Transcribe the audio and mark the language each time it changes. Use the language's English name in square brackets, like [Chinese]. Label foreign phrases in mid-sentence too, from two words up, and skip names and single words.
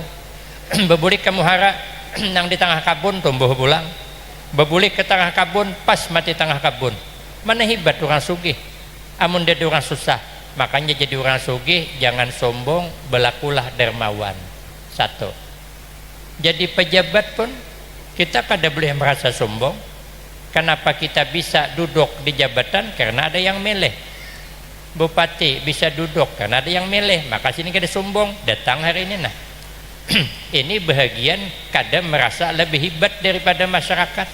[Banjar] Bebulik ke muhara nang di tengah kabun tumbuh pulang. Bebulik ke tengah kabun pas mati tengah kabun. Mana hebat orang sugih. Amun dia orang susah. Makanya jadi orang sugih jangan sombong, berlakulah dermawan. 1. Jadi pejabat pun kita kada boleh merasa sombong. [Indonesian] Kenapa kita bisa duduk di jabatan? Karena ada yang milih. [Banjar] Bupati bisa duduk karena ada yang milih, maka sini kada sombong datang hari ini. Nah ini bahagian kada merasa lebih hebat daripada masyarakat.